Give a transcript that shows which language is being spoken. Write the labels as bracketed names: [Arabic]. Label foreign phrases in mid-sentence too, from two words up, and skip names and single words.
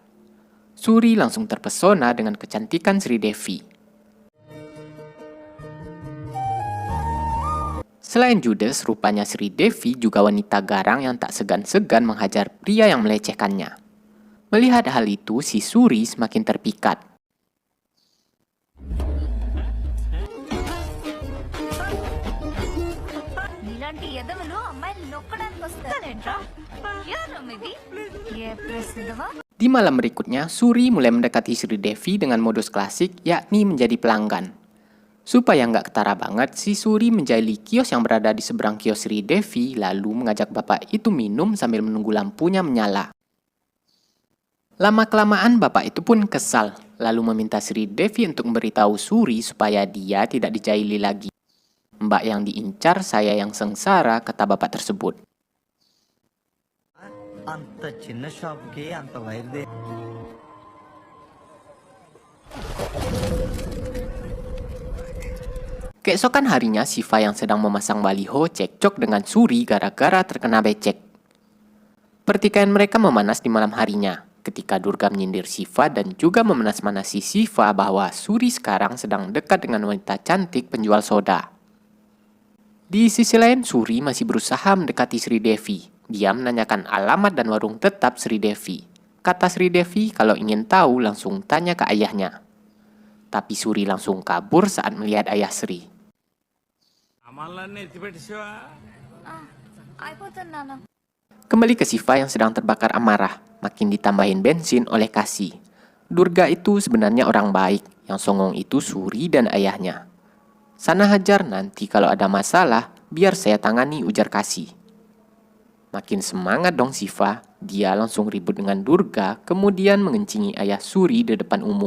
[Indonesian] Suri langsung terpesona dengan kecantikan Sri Devi. Selain judes, rupanya Sri Devi juga wanita garang yang tak segan-segan menghajar pria yang melecehkannya. Melihat hal itu, si Suri semakin terpikat. [Telugu] ఇలాంటి ఎదవలు అమ్మాయిని నొక్కడానికి వస్తారేంట్రా ఎవరమ్మిది ఏ ప్రసిద్ధమా. [Indonesian] Di malam berikutnya, Suri mulai mendekati Sri Devi dengan modus klasik, yakni menjadi pelanggan. Supaya nggak ketara banget, si Suri menjahili kios yang berada di seberang kios Sri Devi, lalu mengajak bapak itu minum sambil menunggu lampunya menyala. Lama-kelamaan bapak itu pun kesal, lalu meminta Sri Devi untuk memberitahu Suri supaya dia tidak dijahili lagi. Mbak yang diincar, saya yang sengsara, kata bapak tersebut. [Telugu] అంత చిన్న షాప్కి అంత వైర్దే. [Indonesian] Keesokan harinya, Siva yang sedang memasang baliho cekcok dengan Suri gara-gara terkena becek. Pertikaian mereka memanas di malam harinya, ketika Durga menyindir Siva dan juga memanas-manasi Siva bahwa Suri sekarang sedang dekat dengan wanita cantik penjual soda. Di sisi lain, Suri masih berusaha mendekati Sri Devi. Dia menanyakan alamat dan warung tetap Sri Devi. Kata Sri Devi kalau ingin tahu langsung tanya ke ayahnya. Tapi Suri langsung kabur saat melihat ayah Sri. [Telugu] అయిపోతుంది నాన్న. [Indonesian] Kembali ke Siva yang sedang terbakar amarah, makin ditambahin bensin oleh Kasih. Durga itu sebenarnya orang baik, yang songong itu Suri dan ayahnya. Sana hajar, nanti kalau ada masalah, biar saya tangani, ujar Kasih. Makin semangat dong Siva, dia langsung ribut dengan Durga, kemudian mengencingi ayah Suri di depan umum.